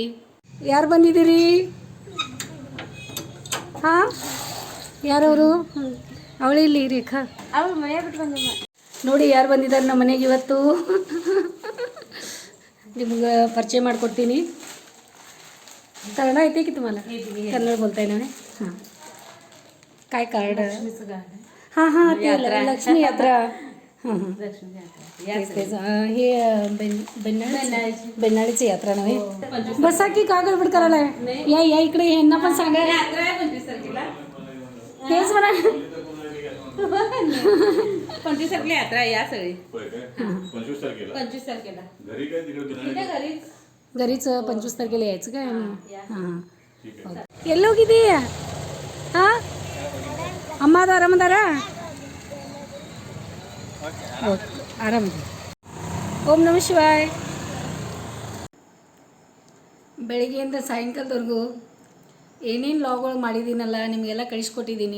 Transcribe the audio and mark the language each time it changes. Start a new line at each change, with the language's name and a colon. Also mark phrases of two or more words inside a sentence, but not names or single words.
Kannada: ಯಾರು ಬಂದಿದ್ದೀರಿ? ಹಾಂ, ಯಾರವರು? ಅವಳಿಲ್ಲಿ ರೇಖಾ, ಅವ್ರು ಮನೆ ಬಿಟ್ಟು ಬಂದಮ್ಮ. ನೋಡಿ ಯಾರು ಬಂದಿದ್ದಾರೆ ನಮ್ಮ ಮನೆಗೆ ಇವತ್ತು. ನಿಮ್ಗೆ ಪರಿಚಯ ಮಾಡಿಕೊಡ್ತೀನಿ. ಕನ್ನಡ ಐತೆ
Marathi: तुम्हाला? कन्नड बोलताय ना? हां, काय कार्ड? हां हां, ते लक्ष्मी यात्रा. हां हां, तेच हे बेन्नाळीची यात्रा नव्हे. बसा की का गडबड करायला? या इकडे, यांना पण सांगा. तेच म्हणा 25 तारखेला यात्रा या सगळी. 25 तारखेला घरी काय तिकडे घरीच 25 तारखेला यायचं काय? हां,
Kannada: ಎಲ್ಲೋಗಿದ್ದೀಯ? ಹಾಂ, ಅಮ್ಮ ಅದು ಆರಾಮದಾರ? ಓಕೆ, ಆರಾಮದ.
Sanskrit: ಓಂ ನಮಃ ಶಿವಾಯ್.
Kannada: ಬೆಳಿಗ್ಗೆಯಿಂದ ಸಾಯಂಕಾಲದವರೆಗೂ ಏನೇನು ಲಾಗ್ಗಳು ಮಾಡಿದ್ದೀನಲ್ಲ ನಿಮಗೆಲ್ಲ ಕಳಿಸ್ಕೊಟ್ಟಿದ್ದೀನಿ.